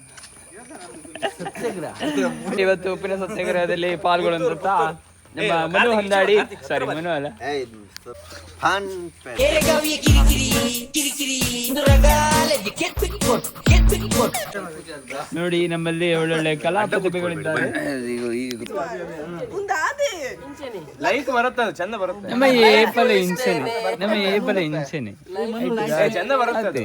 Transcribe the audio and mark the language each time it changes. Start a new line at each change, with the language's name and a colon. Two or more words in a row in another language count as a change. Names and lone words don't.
Kannada: ಇವತ್ತು ಉಪ್ಪಿನ ಸತ್ಯಾಗ್ರಹದಲ್ಲಿ ಪಾಲ್ಗೊಳ್ಳುವಂತ ನಮ್ಮ ಮನು ಹೊಂದಾಡಿ, ಸಾರಿ ಮನು ಅಲ್ಲ, ನೋಡಿ ನಮ್ಮಲ್ಲಿ ಒಳ್ಳೊಳ್ಳೆ ಕಲಾ ಪ್ರತಿಭೆಗಳಿದ್ದಾರೆ. ಲೈಕ್ ಬರುತ್ತೆ, ಚಂದ ಬರುತ್ತೆ.
Tulu: ನಮ್ಮ ಏಪಲ ಇಂಚೆನೆ, ನಮ್ಮ ಏಪಲ ಇಂಚೆನೆ
Kannada: ಚಂದ ಬರುತ್ತೆ.